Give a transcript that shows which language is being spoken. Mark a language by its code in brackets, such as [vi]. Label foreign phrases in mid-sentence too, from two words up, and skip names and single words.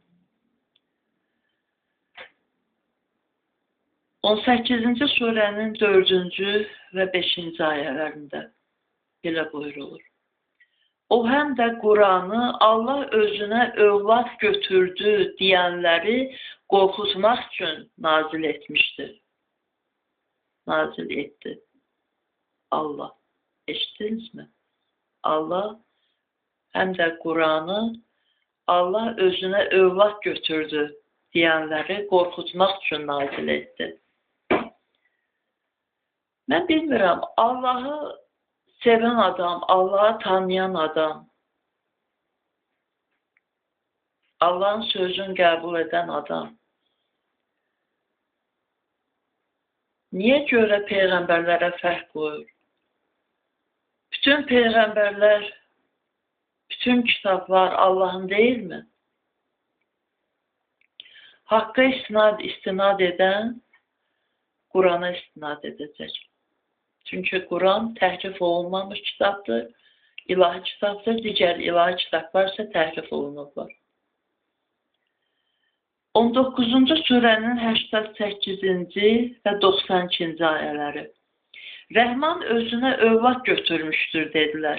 [az] 18-ci surənin 4-cü və 5-ci ayələrində belə buyurulur. O həm də Kur'an'ı Allah özünə övlad götürdü deyənləri qorxutmaq üçün nazil etmişdir. [tr] Nazil etti. Allah. Eşittiniz mi? Allah hem de Kur'an'ı Allah özüne övlad götürdü diyenleri korkutmak için nazil etti. [az] Ben bilmirəm, Allah'ı seven adam, Allah'ı tanıyan adam, Allah'ın sözünü qəbul eden adam niye göre peyğəmbərlərə fərq qoyur? Bütün peyğəmbərlər, bütün kitablar Allah'ın [tr] değil mi? Hakka istinad eden Kur'an'a istinad edecek. [az] Çünkü Kur'an təhrif olunmamış kitabdır, ilahi kitabdır, digər ilahi kitablar ise təhrif olunublar. 19-cu surənin 88-ci və 92-ci ayələri. Rəhman özünə övlad götürmüşdür, dedilər.